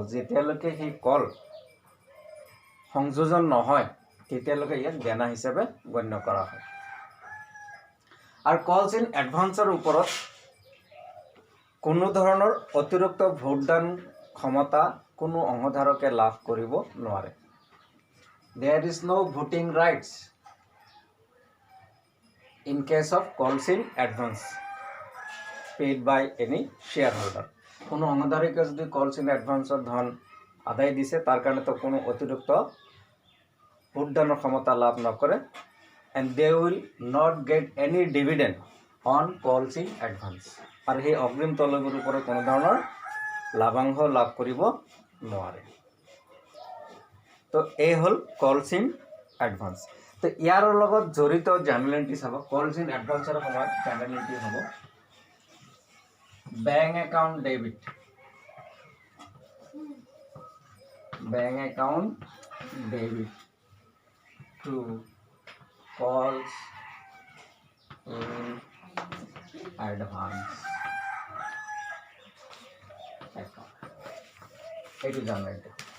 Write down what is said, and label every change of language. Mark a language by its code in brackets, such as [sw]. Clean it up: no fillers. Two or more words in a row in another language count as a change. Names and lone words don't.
[as] যেতিয়ালৈকে সেই কল সংযোজন নহয় তেতিয়ালৈকে ইয়াক দেনা হিচাপে গণ্য কৰা হয়। আৰু [en] calls in advance [as] ওপৰত কোনো ধৰণৰ অতিৰিক্ত ভোটদান ক্ষমতা কোনো অংশধাৰকে লাভ কৰিব নোৱাৰে। [en] There is no voting rights in case of calls in advance paid by any shareholder. [as] কোনো অংশধাৰকে যদি [en] calls in advance [as] ধন আদায় দিছে তাৰ কাৰণে তো কোনো অতিৰিক্ত ভোটদানৰ ক্ষমতা লাভ নকৰে, [en] and they will not get any dividend on calls in advance. [as] আৰু সেই অগ্ৰিম তলবীৰ ওপৰত কোনো ধৰণৰ লাভাংশ লাভ কৰিব নোৱাৰে। তো এই হ'ল [en] calls in advance. [as] তো ইয়াৰ লগত জড়িত জেনেৰেলিটি চাব। [en] calls in advance [as] সময়ত জেনেৰেলিটি হ'ব [en] bank account debit, bank account debit to calls in advance account, [as] এইটো জেনেৰেলিটি।